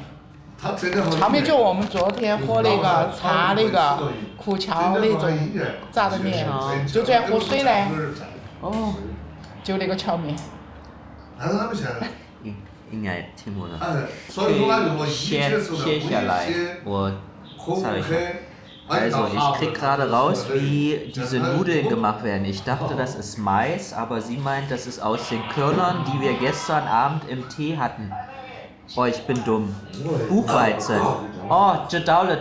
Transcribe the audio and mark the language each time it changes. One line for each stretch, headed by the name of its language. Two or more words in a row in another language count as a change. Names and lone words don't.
Chinese: 荞面就我们昨天喝那个茶那个苦荞那种炸的面，就这样喝水呢。哦，就那个荞面。但是他们现在。应该听不懂。可以切下来，我
German: zeige ich mal. Also, ich krieg gerade raus, wie diese Nudeln gemacht werden. Ich dachte, das ist Mais, aber sie meint, das ist aus den Körnern, die wir gestern Abend im Tee hatten. Oh, ich bin dumm. Buchweizen. Oh, Jedaule.